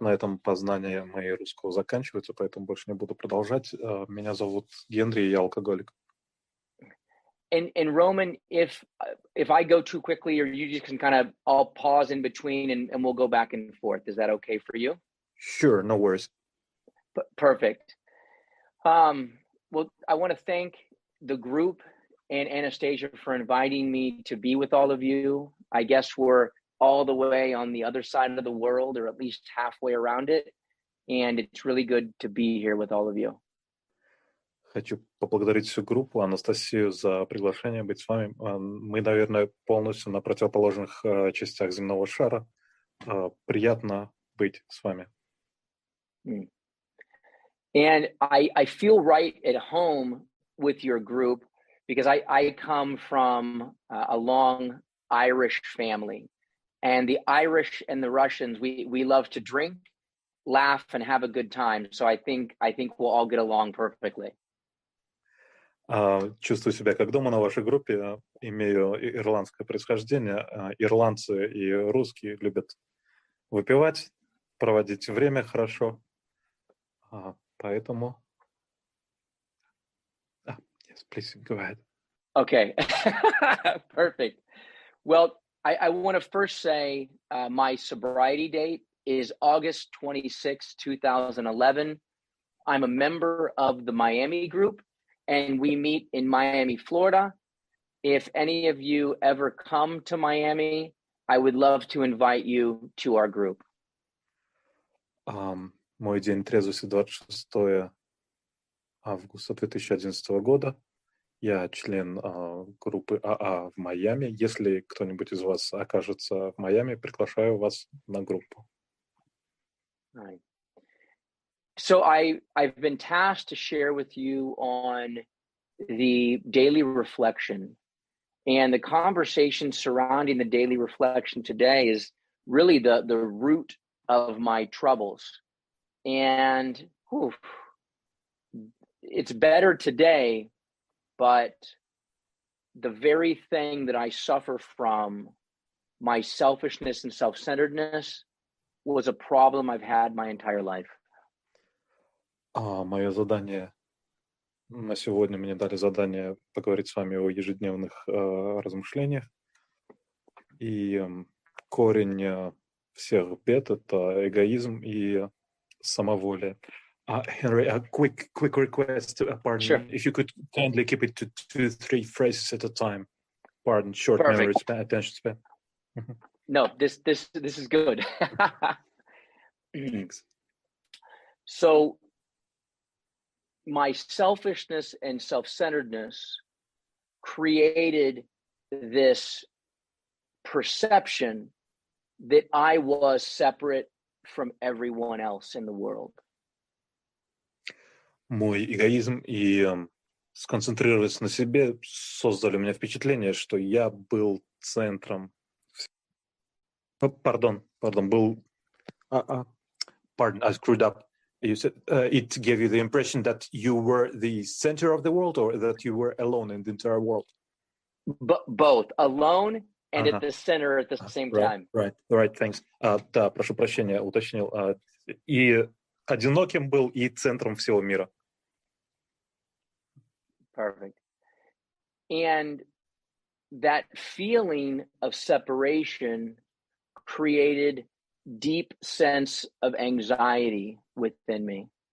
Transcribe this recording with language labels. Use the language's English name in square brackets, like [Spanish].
[Russian] На этом познания мои русского заканчиваются, поэтому больше не буду продолжать. Меня зовут Генри, я алкоголик. [English] And Roman, if I go too quickly, or you just can kind of, I'll pause in between and we'll go back and forth. Is that okay for you? Sure, no worries. Perfect. Well, I want to thank the group and Anastasia for inviting me to be with all of you. I guess we're all the way on the other side of the world, or at least halfway around it. And it's really good to be here with all of you. [Russian] Хочу поблагодарить всю группу, Анастасию, за приглашение быть с вами. Мы, наверное, полностью на противоположных частях земного шара. Приятно быть с вами. [English] And I feel right at home with your group because I come from a long Irish family. And the Irish and the Russians, we love to drink, laugh, and have a good time. So I think we'll all get along perfectly. [Russian] Чувствую себя как дома на вашей группе. Имею ирландское происхождение. Ирландцы и русские любят выпивать, проводить время хорошо. Поэтому... [English] Yes, please, go ahead. Okay, perfect. Well, I want to first say my sobriety date is August 26, 2011. I'm a member of the Miami group, and we meet in Miami, Florida. If any of you ever come to Miami, I would love to invite you to our group. [Russian] Мой день трезвости 26 августа 2011 года. Я член группы АА в Майами. Если кто-нибудь из вас окажется в Майами, приглашаю вас на группу. [English] Right. So I've been tasked to share with you on the daily reflection, and the conversation surrounding the daily reflection today is really the root of my troubles. And it's better today, but the very thing that I suffer from, my selfishness and self-centeredness, was a problem I've had my entire life. [Russian] Мое задание на сегодня, мне дали задание поговорить с вами о ежедневных размышлениях. И корень всех бед — это эгоизм и самоволие. [English] Henry, a quick request. Pardon, sure. If you could kindly keep it to 2-3 phrases at a time. Pardon, short Perfect. memory span, attention span. No, this is good. Thanks. So my selfishness and self-centeredness created this perception that I was separate from everyone else in the world. Мой эгоизм и сконцентрироваться на себе создали у меня впечатление, что я был центром. Pardon, I screwed up. You said it gave you the impression that you were the center of the world, or that you were alone in the entire world? Both, alone and at the center at the same time. Right, thanks. [Russian] Да, прошу прощения, уточнил. И одиноким был, и центром всего мира. [English] Perfect. And that feeling of separation created deep sense of anxiety within me.